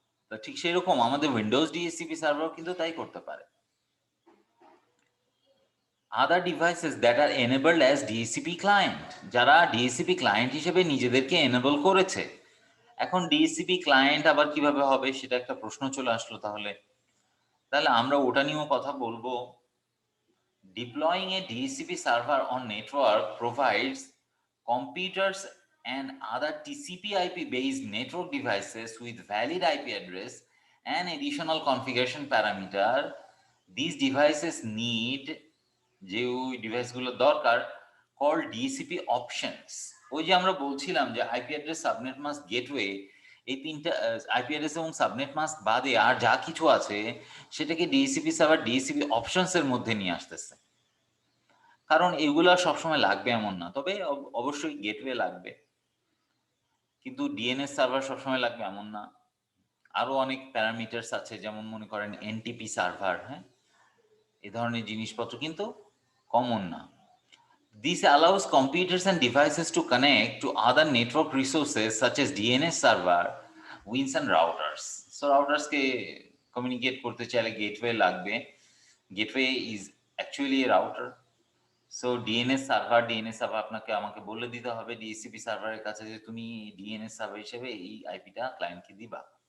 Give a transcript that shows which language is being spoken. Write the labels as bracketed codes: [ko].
[bn] তো ঠিক সেই রকম আমাদের উইন্ডোজ ডিএসসিপি সার্ভার কিন্তু তাই করতে পারে। [en] other devices that are enabled as DSCP client, [bn] যারা ডিএসসিপি ক্লায়েন্ট হিসেবে নিজেদেরকে এনেবল করেছে। এখন ডিএসসিপি ক্লায়েন্ট আবার কিভাবে হবে সেটা একটা প্রশ্ন চলে আসলো। তাহলে আমরা ওটা নিয়েও কথা বলবো। [en] Deploying a DHCP server on network provides computers and other TCP/IP based network devices with valid IP address and additional configuration parameter. These devices need [bn] যে ওই ডিভাইসগুলো দরকার [en] called DHCP options। [bn] ওই যে আমরা বলছিলাম যে IP address, subnet mask, gateway, এই তিনটা আইপি অ্যাড্রেস এবং সাবনেট মাস্ক বাদে আর যা কিছু আছে সেটাকে ডিএসসিপি সার্ভার ডিএসসিপি অপশনস এর মধ্যে নিয়ে আসতেছে। কারণ এগুলা সবসময় লাগবে এমন না, তবে অবশ্যই গেটওয়ে লাগবে, কিন্তু ডিএনএস সার্ভার সবসময় লাগবে এমন না। আরো অনেক প্যারামিটার্স আছে, যেমন মনে করেন এনটিপি সার্ভার। হ্যাঁ, এই ধরনের জিনিসপত্র কিন্তু কমন না। [en] This allows computers and devices to connect to other network resources such as DNS server, WINS and routers. [bn] So routers K communicate করতে চাইলে gateway লাগবে। [en] Gateway is actually a router. [bn] So DNS server আপনাকে আমাকে বলে দিতে হবে DSCP সার্ভারের কাছে যে তুমি ডিএনএস সার্ভার হিসেবে এই আইপিটা ক্লায়েন্টকে দিবা।